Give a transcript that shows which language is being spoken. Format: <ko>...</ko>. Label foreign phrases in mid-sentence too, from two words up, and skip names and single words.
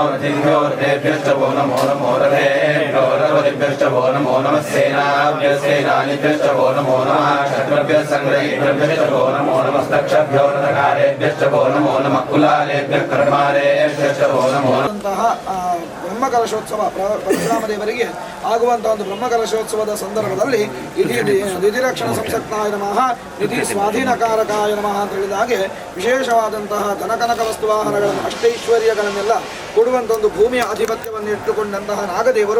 <sa>रथिभ्योरथेभ्यश्च वो नमो नमो रथेभ्यो रथवतिभ्यश्च वो नमो नमः सेनानिभ्यश्च वो नमो नमः क्षत्रभ्यः संग्रहीभ्यश्च वो नमो नमस्तक्षभ्यो रथकारेभ्यश्च वो नमो नमः कुलालेभ्यः कर्मारेभ्यश्च वो नमो नमः.</sa> <kn>ಬ್ರಹ್ಮಕಲಶೋತ್ಸವ ಪರಶುರಾಮ ದೇವರಿಗೆ ಆಗುವಂತಹ ಒಂದು ಬ್ರಹ್ಮಕಲಶೋತ್ಸವದ ಸಂದರ್ಭದಲ್ಲಿ</kn> <sa>ನಿಧಿ ರಕ್ಷಣ ಸಂಸಕ್ತಾಯ ನಮಃ, ನಿಧಿ ಸ್ವಾಧೀನಕಾರಕಾಯ ನಮಃ</sa> <kn>ಅಂತ ಹೇಳಿದ ಹಾಗೆ ವಿಶೇಷವಾದಂತಹ ಧನಕನಕ ವಸ್ತುವಾಹನಗಳನ್ನು, ಅಷ್ಟೈಶ್ವರ್ಯಗಳನ್ನೆಲ್ಲ ಕೊಡುವಂಥ ಒಂದು ಭೂಮಿಯ ಆಧಿಪತ್ಯವನ್ನು ಇಟ್ಟುಕೊಂಡಂತಹ ನಾಗದೇವರು.</kn>